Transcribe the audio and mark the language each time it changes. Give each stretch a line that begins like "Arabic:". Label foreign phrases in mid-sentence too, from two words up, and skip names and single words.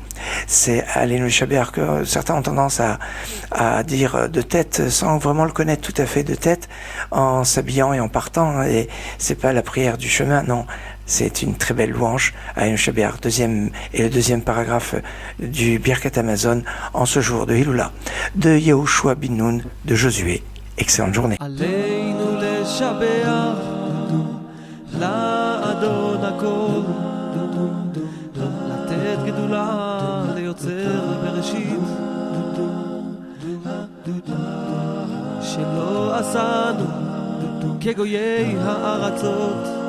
French: C'est « Alenu les Shabeach » que certains ont tendance à dire de tête, sans vraiment le connaître tout à fait de tête, en s'habillant et en partant. Et c'est pas la prière du chemin, non. C'est une très belle louange à Alenu Shabeach, le deuxième paragraphe du Birkat Hamazon en ce jour de Hiloula, de Yehoshua bin Nun, de Josué. Excellente journée.
Hebrew: עלינו לשבח לאדון הכל, לתת גדולה ליוצר בראשית, שלא עשנו כגויי הארצות,